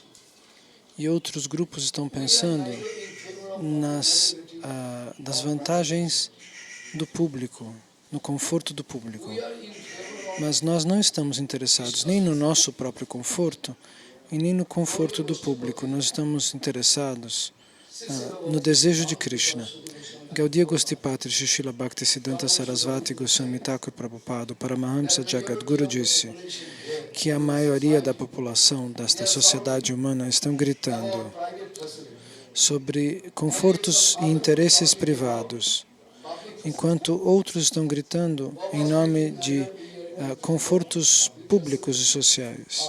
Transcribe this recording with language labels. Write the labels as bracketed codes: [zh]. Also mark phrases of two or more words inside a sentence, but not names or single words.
[pt] E outros grupos estão pensando das vantagens do público, no conforto do público. Mas nós não estamos interessados nem no nosso próprio conforto e nem no conforto do público. Nós estamos interessados no desejo de Krishna. Gaudiya Gostipati Srila Bhakti Siddhanta Sarasvati Goswami Thakur Prabhupada, Paramahamsa Jagadguru disse que a maioria da população desta sociedade humana estão gritando sobre confortos e interesses privados, enquanto outros estão gritando em nome de confortos públicos e sociais.